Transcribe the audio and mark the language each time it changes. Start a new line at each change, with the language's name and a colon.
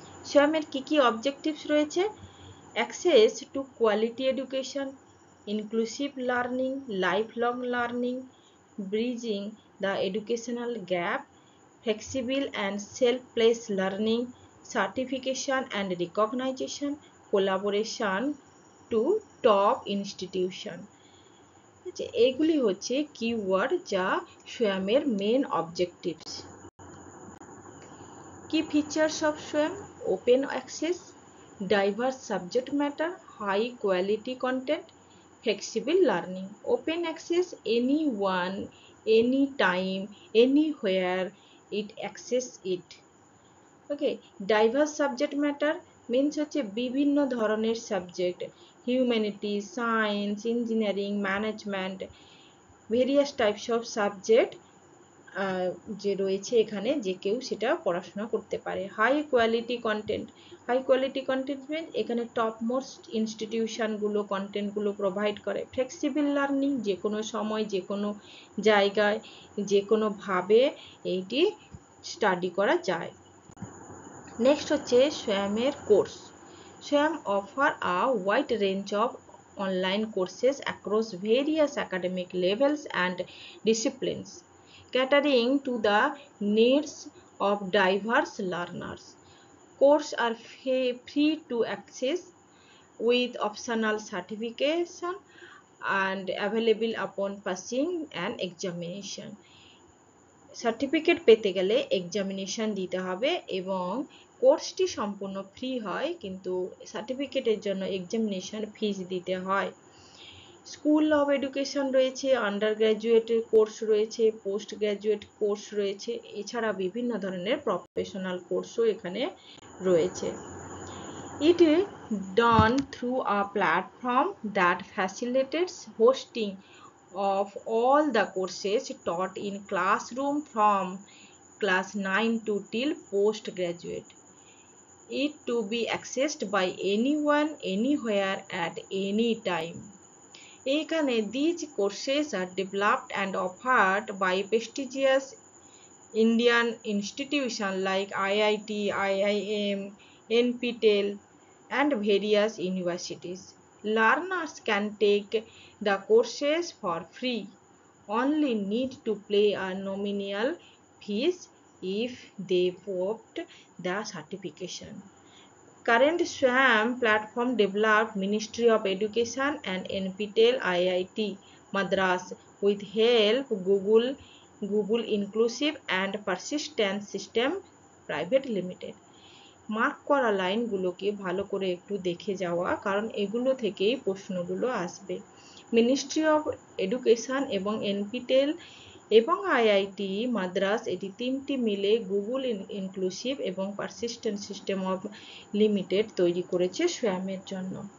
Bangla: SWAM এর কি objectives রয়েছে?
English: Access to quality education, inclusive learning, lifelong learning, bridging the educational gap, flexible and self-paced learning, certification and recognition, collaboration to top institution.
Bangla: এইগুলি হচ্ছে keyword যা SWAM-এর main objectives.
English: Key features of SWAM: open access, diverse subject matter, high quality content, flexible learning. Open access, anyone, anytime, anywhere it access it. Okay, diverse subject matter means
Bangla: হচ্ছে বিভিন্ন ধরনের subject, humanity, science, engineering, management, various types of subject যে রয়েছে এখানে, যে কেউ সেটা পড়াশোনা করতে পারে। High quality content, high quality content means এখানে টপ মোস্ট ইনস্টিটিউশনগুলো কন্টেন্টগুলো প্রোভাইড করে। ফ্লেক্সিবল লার্নিং, যে কোনো সময়, যে কোনো জায়গায়, যে কোনোভাবে এইটি স্টাডি করা যায়। নেক্সট হচ্ছে SWAM-এর course.
English: SWAM offer a wide range of online courses across various academic levels and disciplines, catering to the needs of diverse learners. Courses are free to access with optional certification and available upon passing an examination.
Bangla: Certificate পেতে গেলে examination দিতে হবে এবং কোর্সটি সম্পূর্ণ free হয়, কিন্তু সার্টিফিকেটের জন্য এক্সামিনেশন ফিস দিতে হয়। স্কুল অফ এডুকেশন রয়েছে, আন্ডার গ্র্যাজুয়েটের কোর্স রয়েছে, পোস্ট গ্র্যাজুয়েট কোর্স রয়েছে, এছাড়া বিভিন্ন ধরনের প্রফেশনাল কোর্সও এখানে রয়েছে।
English: It is done through a platform that facilitates hosting of all the courses taught in classroom from class 9 to till postgraduate. It to be accessed by anyone, anywhere, at any time.
Bangla: এখানে
English: these courses are developed and offered by prestigious Indian institutions like IIT, IIM, NPTEL, and various universities. Learners can take the courses for free, only need to pay a nominal fees if they opt the certification. Current SWAM platform developed Ministry of Education and NPTEL IIT Madras with help Google Inclusive and Persistence System Private Limited.
Bangla: Mark করা লাইনগুলোকে ভালো করে একটু দেখে যাওয়া, কারণ এগুলো থেকেই প্রশ্নগুলো আসবে। মিনিস্ট্রি অফ এডুকেশন এবং এনপিটেল এবং আইআইটি মাদ্রাস, এটি তিনটি মিলে গুগল ইনক্লুসিভ এবং পারসিস্টেন্ট সিস্টেম অফ লিমিটেড তৈরি করেছে SWAM-এর জন্য।